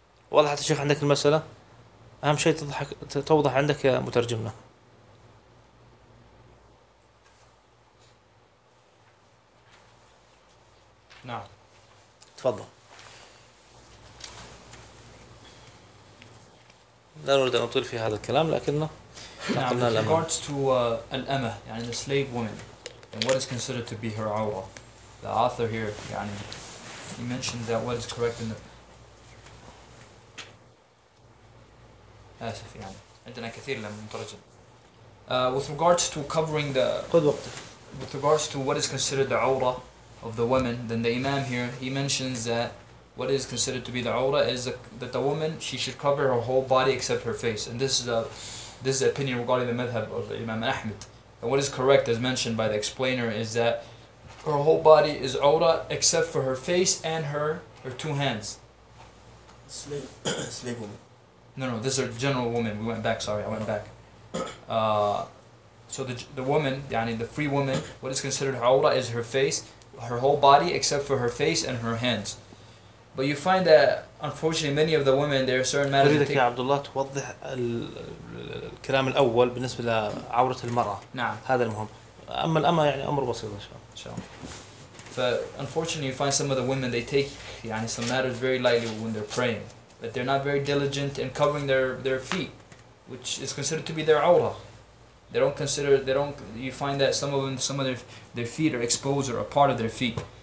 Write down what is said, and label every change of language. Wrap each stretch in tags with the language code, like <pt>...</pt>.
<ar>وضحت الشيخ عندك المسألة؟ أهم شيء تضحك توضح عندك يا مترجمنا. نعم، تفضل. لا نريد أن نطيل في هذا الكلام، لكنه نعم.</ar> <en>In regards to الأمة، يعني the slave woman, and what is considered to be her عورة. The author here, يعني he mentioned that what is correct in the with regards to covering the with regards to what is considered the awra of the woman, then the Imam here, he mentions that what is considered to be the awra is that the woman, she should cover her whole body except her face. And this is the opinion regarding the madhab of Imam Ahmed. And what is correct, as mentioned by the explainer, is that her whole body is awra except for her face and her two hands. Slave woman. No, this is a general woman. We went back, sorry, I went back. So the woman, yani the free woman, what is considered awra is her face, her whole body except for her face and her hands. But you find that, unfortunately, many of the women, there are certain matters...</en> <ar>أريدك يا عبد الله توضح الكلام الأول بالنسبة لعورة المرأة. نعم. هذا المهم. أما الأمة يعني أمر بسيط إن شاء الله. إن شاء الله.</ar> <en>Unfortunately, you find some of the women, they take يعني some matters very lightly when they're praying. But they're not very diligent in covering their feet, which is considered to be their awra. You find that some of their feet are exposed or a part of their feet.</en>